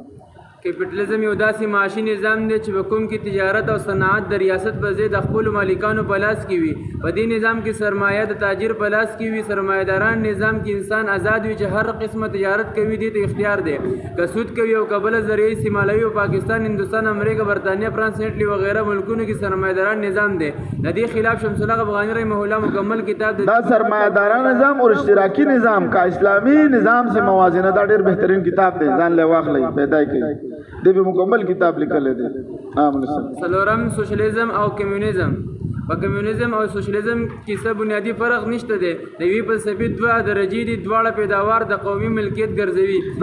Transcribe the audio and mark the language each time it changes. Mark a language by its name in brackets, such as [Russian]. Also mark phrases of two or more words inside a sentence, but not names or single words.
[Pashto] کیپټالیزم یو داسې معاشي نظام دی چې په کوم کې تجارت او صنعت د ریاست په ضد د خپل مالکانو په لاس کې وي په دې نظام کې سرمایه د تاجر په لاس کې وي سرمایه‌داران نظام کې انسان آزاد وي چې هر قسمه تجارت کوي دې ته اختیار دی که سود کوي او قبل ذریعہ استعمالوي او پاکستان هندوستان امریکا برتانیا فرانس اټلی وغیرہ ملکونو کې سرمایه‌داران نظام دی د دې خلاف شمس الله افغانی رحمه الله مکمل کتاب دا سرمایه‌داران نظام او اشتراکی نظام کا اسلامی نظام سے موازنه دا ډېر بهترین کتاب دی ځان له واخلې پیدا کړي دې به مکمل کتاب لیکل دي سلورم سوشلیزم او کمیونیزم په کمیونیزم او سوشلیزم کې څه بنیادی فرق نشته دی د وی فلسفي دوه درجې دي دواړه پیداوار د قومي ملکیت ګرځوي